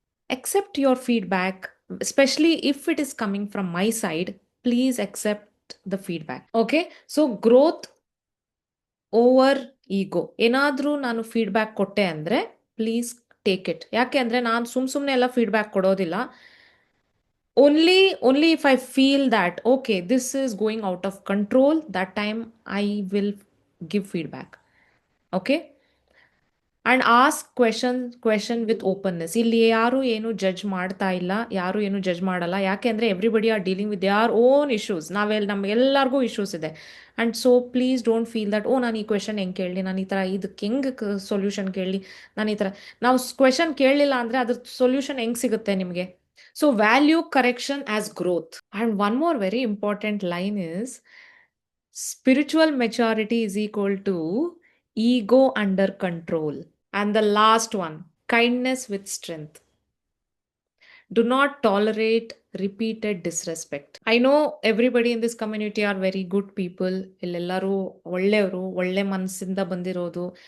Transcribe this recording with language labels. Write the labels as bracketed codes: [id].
[en] Accept your feedback, especially if it is coming from my side. Please accept the feedback. Okay, so growth over ego. [kn] ಏನಾದರೂ ನಾನು feedback ಕೊಟ್ಟೆ ಅಂದರೆ [en] Please take it. [kn] ಯಾಕೆ ಅಂದರೆ ನಾನು ಸುಮ್ಮನೆ ಎಲ್ಲ ಫೀಡ್ಬ್ಯಾಕ್ ಕೊಡೋದಿಲ್ಲ. [en] Only if I feel that, okay, this is going out of control, that time I will give feedback. Okay? And ask question with openness. [kn] ಇಲ್ಲಿ ಯಾರು ಏನು ಜಡ್ಜ್ ಮಾಡ್ತಾ ಇಲ್ಲ, ಯಾರು ಏನು ಜಡ್ಜ್ ಮಾಡಲ್ಲ. ಯಾಕೆಂದ್ರೆ [en] Everybody are dealing with their own issues. [kn] ನಮ್ಗೆಲ್ಲರಿಗೂ issues ಇದೆ. [en] and so please don't feel that, [kn] ಓ ನಾನು ಈ ಕ್ವೆಶನ್ ಹೆಂಗೆ ಕೇಳಲಿ, ನಾನು ಈ ಥರ ಇದಕ್ಕೆ ಹೆಂಗೆ ಸೊಲ್ಯೂಷನ್ ಕೇಳಲಿ, ನಾನು ಈ ಥರ. ನಾವು ಕ್ವೆಶನ್ ಕೇಳಲಿಲ್ಲ ಅಂದರೆ ಅದ್ರ ಸೊಲ್ಯೂಷನ್ ಹೆಂಗೆ ಸಿಗುತ್ತೆ ನಿಮಗೆ? [en] So value correction as growth. And one more very important line [kn] is, [en] spiritual maturity is equal to ego under control. And the last one, kindness with strength. Do not tolerate repeated disrespect. I know everybody in this community are very good people. [kn] ಇಲ್ಲೆಲ್ಲರೂ ಒಳ್ಳೆಯವರು, ಒಳ್ಳೆ ಮನಸ್ಸಿಂದ ಬಂದಿರೋದು.